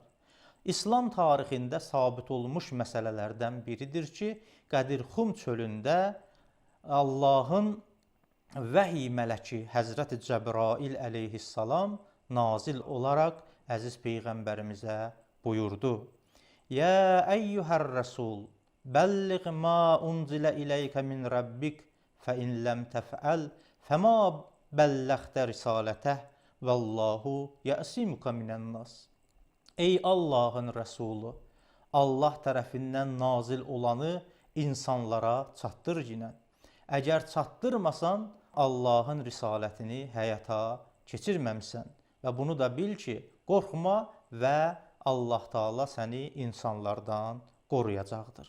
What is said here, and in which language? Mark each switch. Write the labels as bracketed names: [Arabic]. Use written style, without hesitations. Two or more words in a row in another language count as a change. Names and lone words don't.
[Azerbaijani] İslam tarixində sabit olmuş məsələlərdən biridir ki, Qədirxum çölündə Allahın vəhiy mələki Həzrəti Cəbrail əleyhissalam nazil olaraq əziz Peyğəmbərimizə buyurdu. [Arabic] يا أيها الرسول, بلغ ما أنزل إليك من ربك، فإن لم تفعل، فما بلغت رسالته، والله يعصمك من الناس. [Azerbaijani] Ey Allahın Rəsulu, Allah tərəfindən nazil olanı insanlara çatdır yinə. Əgər çatdırmasan, Allahın risalətini həyata keçirməmisən. Və bunu da bil ki, qorxma və Allah Taala səni insanlardan qoruyacaqdır.